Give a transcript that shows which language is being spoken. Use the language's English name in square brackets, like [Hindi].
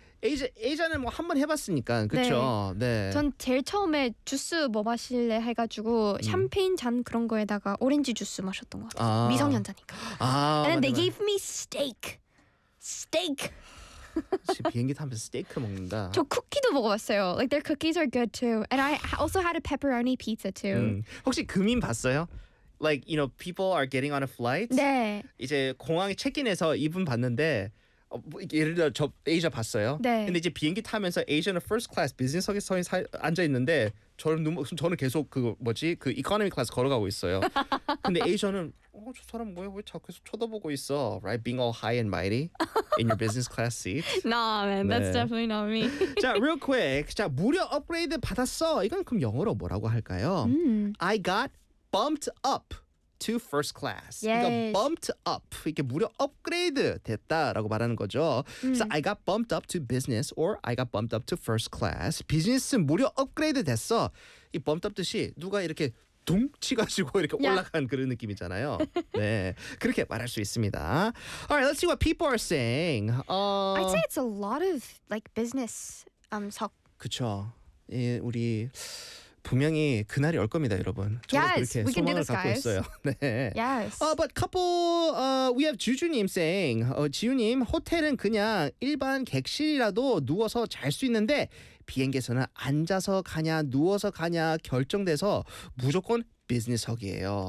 [Korean] 에이자는 뭐 한 번 해봤으니까 그렇죠. 네. 네. 전 제일 처음에 주스 뭐 마실래 해가지고 샴페인 잔 그런 거에다가 오렌지 주스 마셨던 것 같아요. 아. 미성년자니까. 아, [English] And then they gave me steak. Steak. [Korean] 지금 비행기 타면 스테이크 먹는다. 저 쿠키도 먹어봤어요. [English] Like their cookies are good too. And I also had a pepperoni pizza too. [Korean] 혹시 금인 봤어요? [English] Like you know people are getting on a flight. [Korean] 네. 이제 공항에 체크인해서 이분 봤는데. 예를 들어 저 에이자 봤어요. 네. 근데 이제 비행기 타면서 에이자는 first class 비즈니스석에 서 앉아 있는데 저는 계속 그 뭐지 그 이코노미 클래스 걸어가고 있어요. 근데 에이자는 저 사람 뭐야 왜 자꾸 계속 쳐다보고 있어? [English] Right, being all high and mighty in your business class seat. Nah, man, [Korean] 네. [English] that's definitely not me. [Korean] 자, [English] real quick, [Korean] 자 무료 업그레이드 받았어. 이건 그럼 영어로 뭐라고 할까요? [English] I got bumped up. To first class. Yes. [Korean] 그러니까 bumped up. 이렇게 무료 업그레이드 됐다라고 말하는 거죠. [English] So I got bumped up to business or I got bumped up to first class. [Korean] 비즈니스 무료 업그레이드 됐어. 이 bumped up 듯이 누가 이렇게 둥 치가지고 이렇게 yeah. 올라간 그런 느낌이잖아요. 네, 그렇게 말할 수 있습니다. [English] All right, let's see what people are saying. I'd say it's a lot of like business. [Korean] 그쵸. 예, 우리... 분명히 그날이 올 겁니다, 여러분. 저도 yes, 그렇게 소망을 갖고 [English] guys. [Korean] 있어요. 네. [English] Yes. But couple, we have Juju님 saying, [Korean] 지우님, 호텔은 그냥 일반 객실이라도 누워서 잘 수 있는데 비행기에서는 앉아서 가냐 누워서 가냐 결정돼서 무조건 비즈니스석이에요.